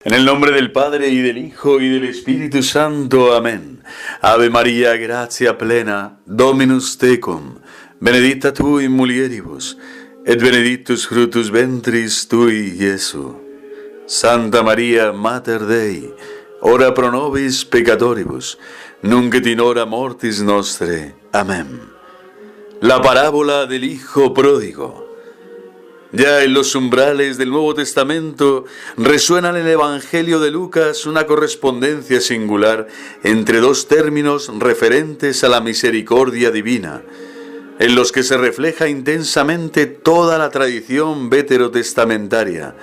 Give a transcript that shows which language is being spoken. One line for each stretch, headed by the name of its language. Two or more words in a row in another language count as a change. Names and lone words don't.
Spanish: En el nombre del Padre, y del Hijo, y del Espíritu Santo. Amén.
Latin: Ave María, gratia plena, Dominus tecum, benedicta tu in mulieribus, et benedictus fructus ventris tui, Iesu. Santa María, Mater Dei, ora pro nobis peccatoribus, nunc et in hora mortis nostre.
Spanish: Amén. La parábola del Hijo Pródigo. Ya en los umbrales del Nuevo Testamento resuena en el Evangelio de Lucas una correspondencia singular entre dos términos referentes a la misericordia divina, en los que se refleja intensamente toda la tradición veterotestamentaria.